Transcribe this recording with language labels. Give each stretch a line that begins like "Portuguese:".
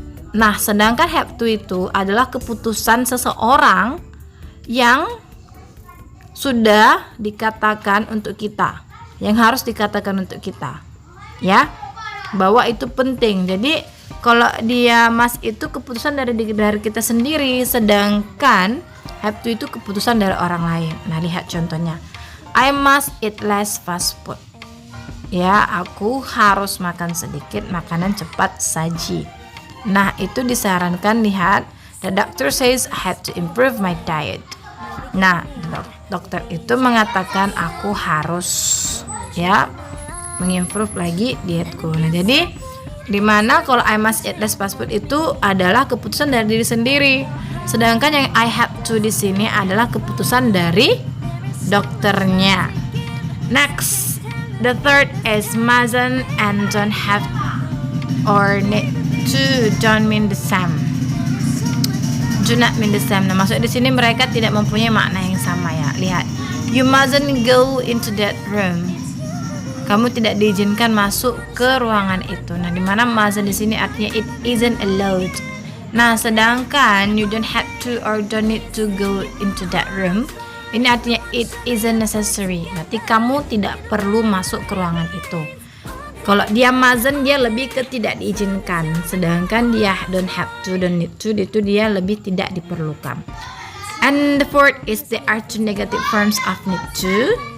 Indonesian: Nah, sedangkan have to itu adalah keputusan seseorang yang sudah dikatakan untuk kita, yang harus dikatakan untuk kita, ya, bahwa itu penting. Jadi kalau dia must itu keputusan dari kita sendiri, sedangkan have to itu keputusan dari orang lain. Nah, lihat contohnya,
English: I must eat less fast food.
Indonesian: Ya, aku harus makan sedikit makanan cepat saji.
English: Nah,
Indonesian: itu disarankan, lihat,
English: the doctor says I have to improve my diet. Nah,
Indonesian: dokter itu mengatakan aku harus ya mengimprove lagi dietku. Nah, jadi dimana kalau
English: I must eat less fast food
Indonesian: itu adalah keputusan dari diri sendiri. Sedangkan yang I have to di sini adalah keputusan dari dokternya.
English: Next, the third is mustn't and don't have or need to don't mean the same. Do not mean the same.
Indonesian: Nah, maksud di sini mereka tidak mempunyai makna yang sama ya.
English: Lihat, you mustn't go into that room.
Indonesian: Kamu tidak diizinkan masuk ke ruangan itu. Nah, di mana mustn't di sini artinya
English: it isn't allowed.
Indonesian: Nah, sedangkan
English: you don't have to or don't need to go into that room,
Indonesian: ini artinya
English: it isn't necessary.
Indonesian: Berarti kamu tidak perlu masuk ke ruangan itu. Kalau dia mustn't, dia lebih ke tidak diizinkan. Sedangkan dia don't have to, don't need to, itu dia lebih tidak diperlukan.
English: And the fourth is there are two negative forms of need to.